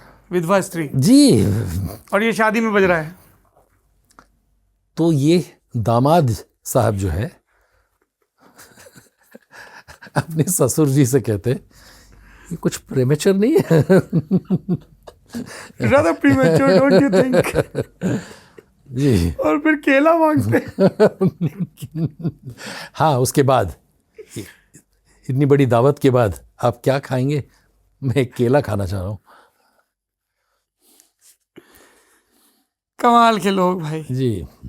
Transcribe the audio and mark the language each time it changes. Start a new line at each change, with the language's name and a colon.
Hindi: विधवा स्त्री जी। और ये शादी में बज रहा है। तो ये दामाद साहब जो है अपने ससुर जी से कहते ये कुछ प्रेमेचर नहीं है?
English: Rather premature, don't you think?
Hindi: जी। और फिर केला मांगते। हाँ, उसके बाद इतनी बड़ी दावत के बाद आप क्या खाएंगे? मैं एक केला खाना चाह रहा हूँ। कमाल के लोग भाई। जी।